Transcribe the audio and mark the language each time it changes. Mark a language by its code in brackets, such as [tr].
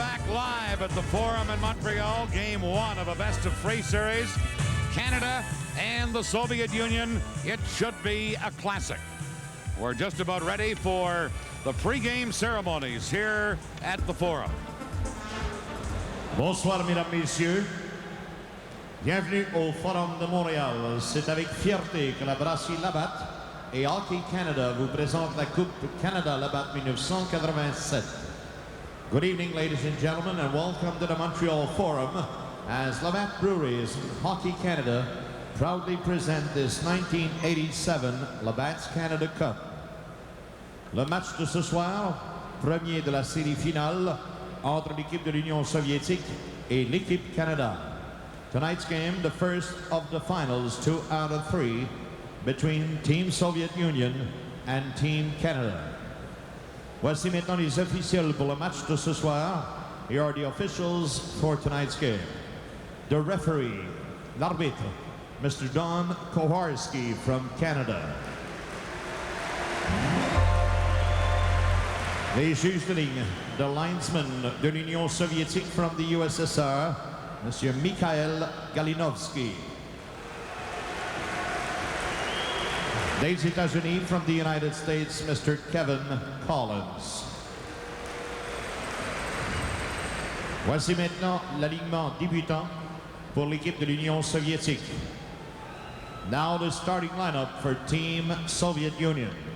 [en] Live at the Forum in Montreal, game one of a best-of-3 series. Canada and the Soviet Union. It should be a classic. We're just about ready for the pre-game ceremonies here at the Forum. [fr] Bonsoir, mesdames, messieurs. Bienvenue au Forum de Montréal. C'est avec fierté que la brasserie Labatt et Hockey Canada vous présente la Coupe Canada Labatt 1987. [en] Good evening, ladies and gentlemen, and welcome to the Montreal Forum as Labatt Breweries and Hockey Canada proudly present this 1987 Labatt's Canada Cup. [fr] Le match de ce soir, premier de la série finale entre l'équipe de l'Union soviétique et l'équipe Canada. [en] Tonight's game, the first of the finals, 2 out of 3, between Team Soviet Union and Team Canada. [fr] Voici maintenant les officiels pour le match de ce soir. [en] Here are the officials for tonight's game. The referee, [fr] l'arbitre, [en] Mr. Don Kowarski from Canada. [fr] Les juges de ligne, [en] the linesman [fr] de l'Union soviétique [en] from the USSR, [fr] Monsieur Mikhail Galinovsky. Des États-Unis [en] from the United States, Mr. Kevin Collins. [fr] Voici maintenant l'alignement débutant pour l'équipe de l'Union soviétique. [en] Now the starting lineup for Team Soviet Union.